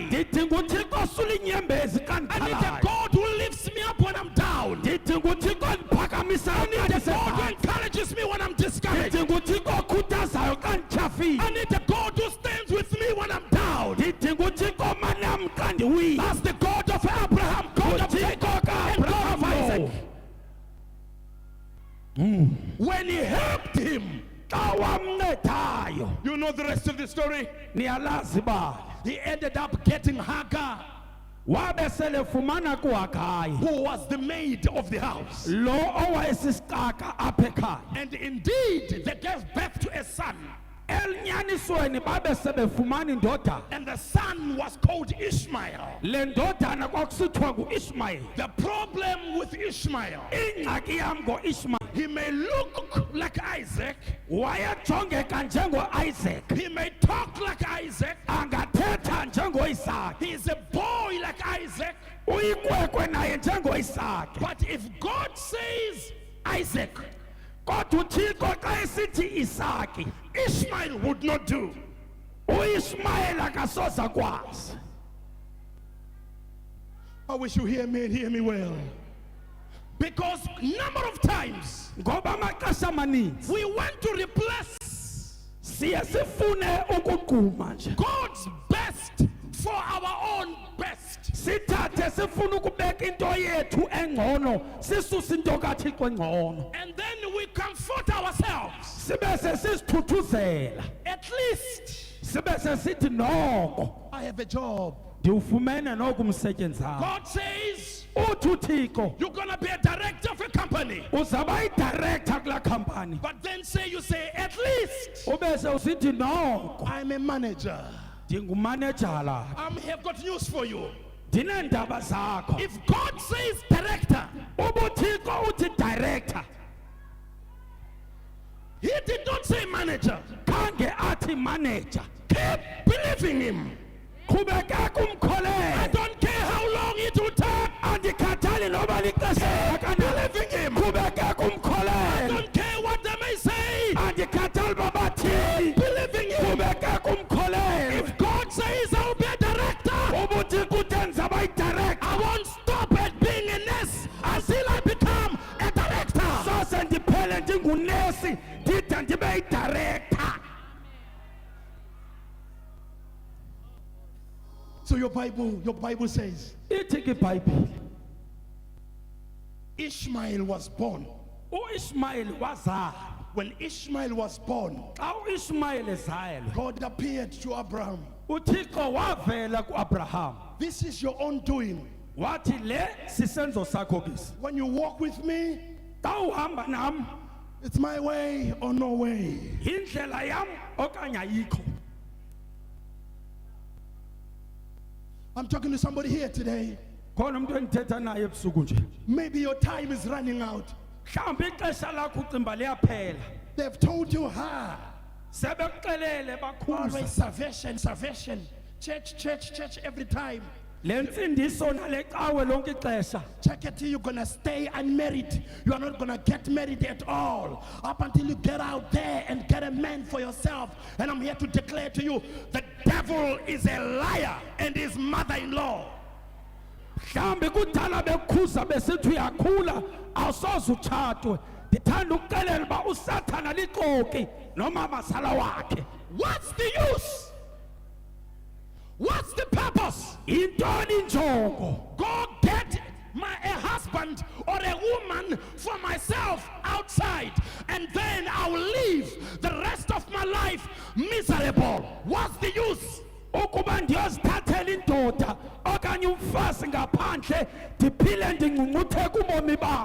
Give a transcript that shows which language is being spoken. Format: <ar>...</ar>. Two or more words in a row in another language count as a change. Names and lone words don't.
<xh>ndidinga uthixo osula inyembezi xa</xh> <en>I need a</en> <xh>ndikhalayo</xh> <en>God who lifts me up when I'm down.</en> <xh>ndidinga uthixo ndiphakamisayo</xh> <en>I need</en> <xh>xa</xh> <en>a God who</en> <xh>ndisephansi</xh> <en>encourages me when I'm discouraged.</en> <xh>ndidinga uthixo okhuthazayo xa ndityhafile</xh> <en>I need a God who stands with me when I'm down.</en> <xh>ndidinga uthixo manam xa ndiwile</xh> <en>That's the God of Abraham, God of Jacob, and God of Isaac. When he helped him,</en> <xh>xa wamncedayo</xh> <en>you know the rest of the story.</en> <xh>niyalazi bani</xh> <en>He ended up getting Hagar,</en> <xh>wabe selefumana kuhagayi</xh> <en>who was the maid of the house.</en> <xh>lo owayesisicaka apha ekhaya</xh> <en>And indeed, they gave birth to a son.</en> <xh>elinyanisweni babe sebefumana indodana</xh> <en>And the son was called Ishmael.</en> <xh>le ndodana kwakusithiwa nguishmayeli</xh> <en>The problem with Ishmael,</en> <xh>ingxaki yam ngoishmayeli</xh> <en>he may look like Isaac,</en> <xh>wayejongeka njengoisaac</xh> <en>he may talk like Isaac,</en> <xh>angathetha njengoisaki</xh> <en>he is a boy like Isaac,</en> <xh>uyikwekwe naye njengoisaki</xh> <en>but if God says Isaac,</en> <xh>kodwa uthixo xa esithi isaki</xh> <en>Ishmael would not do.</en> <xh>uishmayeli akasoza kwazi</xh> <en>I wish you hear me and hear me well. Because number of times</en> <xh>ngoba amaxesha amaninzi</xh> <en>we want to replace</en> <xh>siye sifune ukugquma nje</xh> <en>God's best for our own best.</en> <xh>sithathe sifune ukubeka into yethu engcono sisuse into kathixo engcono</xh> <en>And then we comfort ourselves.</en> <xh>sibe sesisithuthuzela</xh> <en>At least</en> <xh>sibe sesithi noko</xh> <en>I have a job.</en> <xh>ndiwufumene noko umsetyenzayo</xh> <en>God says</en> <xh>uthi uthixo</xh> <en>you're going to be a director of a company.</en> <xh>uzaba yidirector kulaa khampani</xh> <en>But then you say, at least</en> <xh>ube sewusithi noko</xh> <en>I'm a manager.</en> <xh>ndingumanejala</xh> <en>I've got news for you.</en> <xh>ndineendaba zakho</xh> <en>If God says director,</en> <xh>ubuthixo uthi director</xh> <en>he did not say manager.</en> <xh>khange athi manager</xh> <en>Keep believing him.</en> <xh>qhubekeka</xh> <en>I</en> <xh>umkholele</xh> <en>don't care how long it will take.</en> <xh>andikhathali noba lixesha</xh> <en>Believing him.</en> <xh>qhubekeka</xh> <en>I</en> <xh>umkholele</xh> <en>don't care what they may say.</en> <xh>andikhathali babathini</xh> <en>Believing him.</en> <xh>qhubekeka umkholele</xh> <en>If God says I'll be a director,</en> <xh>ubuthixo uthi ndizaba yidirector</xh> <en>I won't stop at being a nurse until I become a director.</en> <xh>sose ndiphele ndingunesi ndide ndibe yidirector</xh> <en>So your Bible says</en> <xh>ithi ke ibhayibhile</xh> <en>Ishmael was born.</en> <xh>uishmayeli wazala</xh> <en>When Ishmael was born,</en> <xh>xa uishmayeli ezayelwe</xh> <en>God appeared to Abraham.</en> <xh>uthixo wavela kuabraham</xh> <en>This is your own doing.</en> <xh>wathi le sisenzo sakho kisi</xh> <en>When you walk with me,</en> <xh>xa uhamba nam</xh> <en>it's my way or no way.</en> <xh>yindlela yam okanye ayikho</xh> <en>I'm talking to somebody here today.</en> <xh>khona umuntu engithetha naye ebusuku nje</xh> <en>Maybe your time is running out.</en> <xh>mhlawumbe ixesha lakho ucimba liyaphela</xh> <en>They've told you,</en> <xh>sebekuxelele bakhuza</xh> <en>always salvation, salvation. Church, church, church every time.</en> <xh>le nsindiso nale cawe lonke ixesha</xh> <en>Check it, you're gonna stay unmarried. You are not gonna get married at all up until you get out there and get a man for yourself. And I'm here to declare to you, the devil is a liar and his mother-in-law.</en> <xh>mhlawumbe kudala bekhuza besithi uyakhula awusoze utshatwe ndithanda ukuxelela uba usathana lixoki noma masala wakhe</xh> <en>What's the use? What's the purpose?</en> <xh>intoni injongo</xh> <en>Go get a husband or a woman for myself outside, and then I will live the rest of my life miserable. What's the use?</en> <xh>ukuba ndiyozithathela indoda okanye umfazi ngaphandle ndiphile ndingcungcuthe kubomi bam</xh>